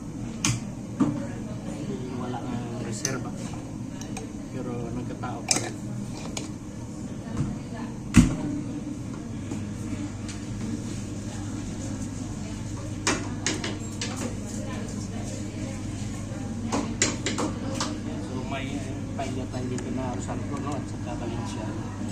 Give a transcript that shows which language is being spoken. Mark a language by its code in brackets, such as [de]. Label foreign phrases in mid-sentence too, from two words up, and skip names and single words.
[tl] Wala ng reserva. Pero nagkatao pa rin. So may paella tayo dito na [es] arroz al horno [tl] at saka Valenciana.